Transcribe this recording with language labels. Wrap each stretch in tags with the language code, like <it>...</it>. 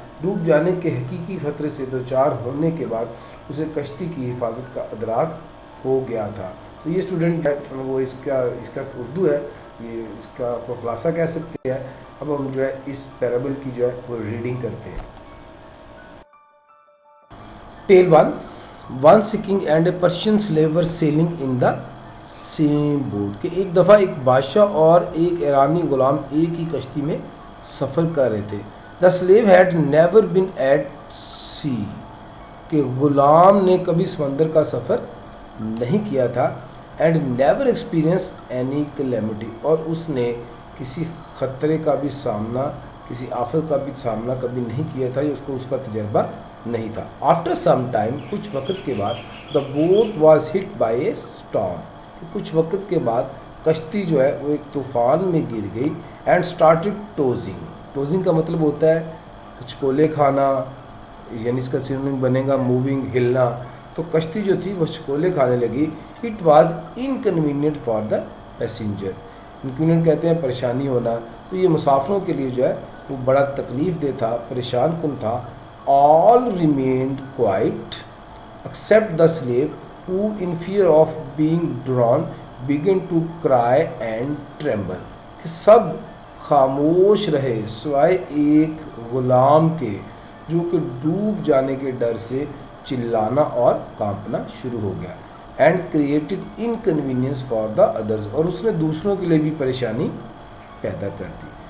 <ur>ڈوب جانے کے حقیقی خطرے سے دوچار ہونے کے بعد اسے کشتی کی حفاظت کا ادراک ہو گیا تھا. تو یہ اسٹوڈنٹ ہے وہ اس کا اردو ہے، یہ اس کا خلاصہ کہہ سکتے ہیں. اب ہم جو ہے اس پیرابل کی جو ہے وہ ریڈنگ کرتے ہیں.</ur> <en>Tale 1 king and a Persian slave were sailing in the same boat.</en> <ur>کہ ایک دفعہ ایک بادشاہ اور ایک ایرانی غلام ایک ہی کشتی میں سفر کر رہے تھے.</ur> <en>The slave had never been at sea.</en> <ur>کہ غلام نے کبھی سمندر کا سفر نہیں کیا تھا.</ur> <en>And never experience any calamity.</en> <ur>اور اس نے کسی خطرے کا بھی سامنا، کسی آفت کا بھی سامنا کبھی نہیں کیا تھا، اس کو اس کا تجربہ نہیں تھا.</ur> <en>after some time</en> <ur>کچھ وقت کے بعد</ur> <en>The boat was hit by a storm.</en> <ur>کچھ وقت کے بعد کشتی جو ہے وہ ایک طوفان میں گر گئی.</ur> <en>And started tossing.</en> <ur>ٹوزنگ کا مطلب ہوتا ہے ہچکولے کھانا، یعنی اس کا سینونیم بنے گا موونگ، ہلنا. تو کشتی جو تھی وہ ہچکولے کھانے لگی.</ur> <en>It was inconvenient for the passenger.</en> <ur>Inconvenient کہتے ہیں پریشانی ہونا. تو یہ مسافروں کے لیے جو ہے وہ بڑا تکلیف دہ تھا، پریشان کن تھا.</ur> <en>all remained quiet except the slave, who in fear of being drawn began to cry and tremble.</en> <ur>کہ سب خاموش رہے سوائے ایک غلام کے جو کہ ڈوب جانے کے ڈر سے چلانا اور کانپنا شروع ہو گیا.</ur> <en>and created inconvenience for the others,</en> <ur>اور اس نے دوسروں کے لیے بھی پریشانی پیدا کر دی.</ur>